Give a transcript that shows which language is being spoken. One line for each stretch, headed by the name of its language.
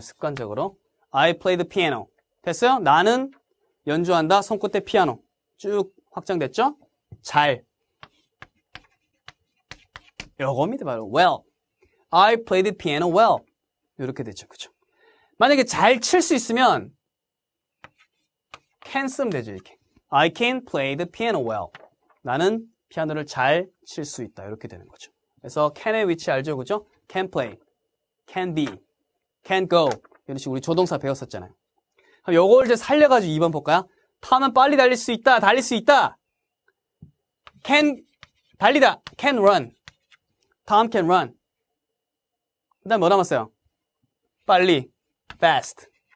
Korean: 습관적으로.
English: I play the piano.
Korean: 됐어요? 나는 연주한다. 손끝에 피아노. 쭉 확장됐죠? 잘. 요겁니다. 바로 well.
English: I play the piano well.
Korean: 이렇게 되죠. 그죠? 만약에 잘 칠 수 있으면 can 쓰면 되죠. 이렇게.
English: I can play the piano well.
Korean: 나는 피아노를 잘 칠 수 있다. 이렇게 되는 거죠. 그래서 can의 위치 알죠? 그죠?
English: can play, can be, can go.
Korean: 이런 식으로 우리 조동사 배웠었잖아요. 그럼 요걸 이제 살려가지고 2번 볼까요? 톰은 빨리 달릴 수 있다. 달릴 수 있다. can, 달리다. can run.
English: Tom can run.
Korean: 그 다음 뭐 남았어요? 빨리. fast.